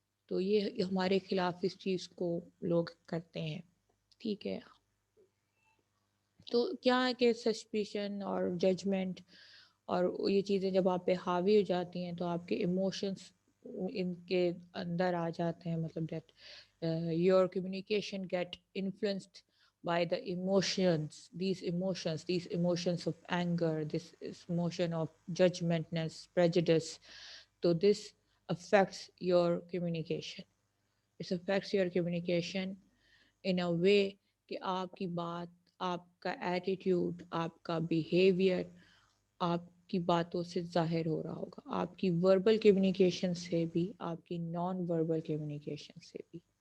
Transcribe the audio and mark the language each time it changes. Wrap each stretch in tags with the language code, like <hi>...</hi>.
<ur>تو یہ ہمارے خلاف اس چیز کو لوگ کرتے ہیں. ٹھیک ہے. تو کیا ہے کہ سسپیشن اور ججمنٹ اور یہ چیزیں جب آپ پہ حاوی ہو جاتی ہیں تو آپ کے ایموشنس ان کے اندر آ جاتے ہیں.</ur> <en>مطلب that your communication get influenced by the emotions, these emotions of anger, this emotion of judgmentness, prejudice. So this affects your communication. It affects your communication in a way</en> <ur>کہ آپ کی بات، آپ کا ایٹیٹیوڈ، آپ کا بیہیویئر آپ کی باتوں سے ظاہر ہو رہا ہوگا، آپ کی وربل کمیونیکیشن سے بھی، آپ کی نان وربل کمیونیکیشن سے بھی.</ur>